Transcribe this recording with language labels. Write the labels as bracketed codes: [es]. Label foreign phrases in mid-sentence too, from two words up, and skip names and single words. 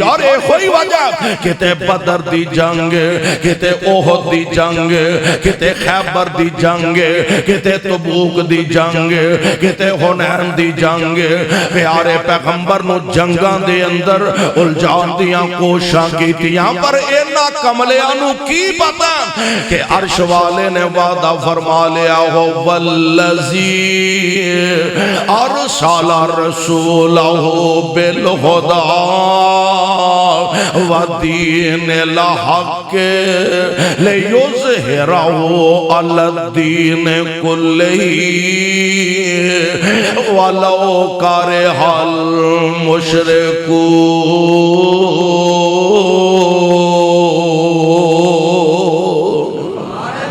[pa] اور یہ کوئی وجہ، کتے بدر دی جنگ، کتے احد دی جنگ، کتے خیبر دی جنگ، کتے تبوک دی جنگ، کتے حنین دی جنگ. پیارے پیغمبر نوں جنگاں دے اندر الجھاݨ دیاں کوششاں کیتیاں، پر انہاں کملیاں نوں کی پتہ کہ عرش والے نے وعدہ فرما لیا ہو, [ar] والذي أرسل رسوله بالهدى ودين الحق ليظهره على الدين كله ولو كره المشركون.